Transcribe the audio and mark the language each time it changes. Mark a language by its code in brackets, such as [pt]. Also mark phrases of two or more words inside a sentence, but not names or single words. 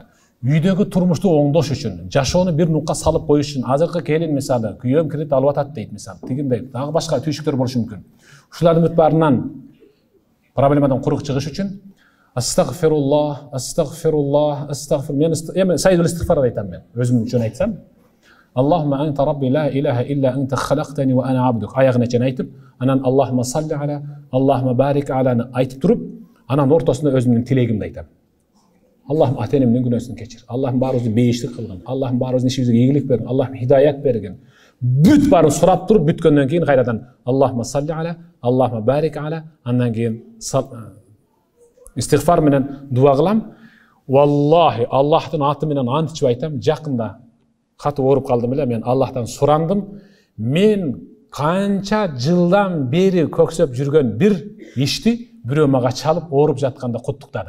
[ky] Үйдөгү турмушту оңдош үчүн, жашоону бир нукка салып коюш үчүн, азыркы келин мисалы, күйөөм кредит алып атат дейт мисалы, тигиндей, дагы башка түйшүктөр болушу мүмкүн. Ушулардын бүт баарынан проблемадан курук чыгыш үчүн [ar] أستغفر الله، أستغفر الله، أستغفر. [ky] Мен [ar] سيد الاستغفار [ky] айтам мен. Өзүм үчүн айтсам, [ar] اللهم أنت ربي لا إله إلا أنت خلقتني وأنا عبدك. [ky] Аягына чейин айтып, анан [ar] اللهم صل على, اللهم بارك على [ky] айтып туруп, анан ортосунда өзүмдүн тилегимди айтам. Аллахым ата-энемдин күнөөсүн кечир. Аллахым баарыбызды бейиштик кылгын. Аллахым баарыбыздын ишибизге ийгилик бергин. Аллахым хидаят бергин. Бүт баарын сурап туруп, бүткөндөн кийин кайрадан [ar] اللهم صل على, اللهم بارك على, [ky] андан кийин истигфар менен дуа кылам. Валлахи, Аллахтын аты менен ант ичип айтам, жакында катуу ооруп калдым эле, мен Аллахтан сурандым. Мен канча жылдан бери көксөп жүргөн бир ишти бирөө мага чалып ооруп жатканда куттуктады.